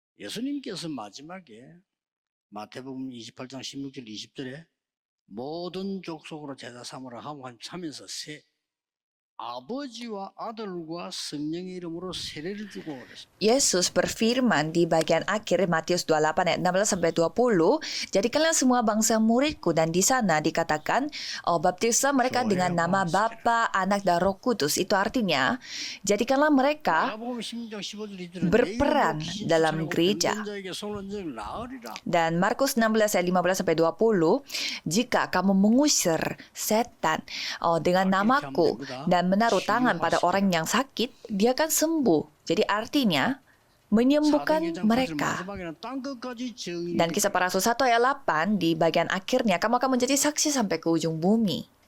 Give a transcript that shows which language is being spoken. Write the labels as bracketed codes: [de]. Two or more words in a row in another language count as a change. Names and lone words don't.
[ko] 예수님께서 마지막에 마태복음 28장 16절 20절에 모든 족속으로 제자 삼으라 하면서 아버지와 아들과 성령의 이름으로 세례를 주고 그랬습니다. [id] Yesus berfirman di bagian akhir Matius 28 ayat 16-20, jadikanlah semua bangsa muridku, dan di sana dikatakan baptislah mereka dengan nama Bapa, Anak, dan Roh Kudus. Itu artinya jadikanlah mereka [ko] 마가복음 16장 15절 20절에 [id] berperan dalam gereja. Dan Markus 16 ayat 15-20, jika kamu mengusir setan dengan namaku dan menaruh tangan pada orang yang sakit, dia akan sembuh. Jadi artinya menyembuhkan mereka. Dan Kisah Para Rasul 1 ayat 8 di bagian akhirnya, kamu akan menjadi saksi sampai ke ujung bumi.